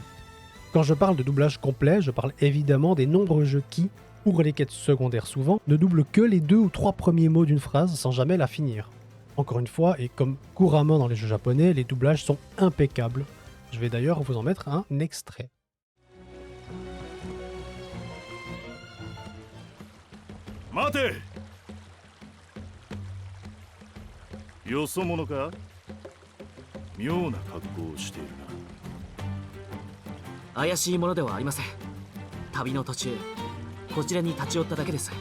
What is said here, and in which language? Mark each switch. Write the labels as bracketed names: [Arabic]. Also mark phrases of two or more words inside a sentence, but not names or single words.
[French] Quand je parle de doublage complet, je parle évidemment des nombreux jeux qui, pour les quêtes secondaires souvent, ne doublent que les 2 ou 3 premiers mots d'une phrase sans jamais la finir. Encore une fois, et comme couramment dans les jeux japonais, les doublages sont impeccables. Je vais d'ailleurs vous en mettre un extrait. [Japanese] 待てよそ者か妙な格好をしているな怪しいものではありません。旅の途中こちらに立ち寄っただけです。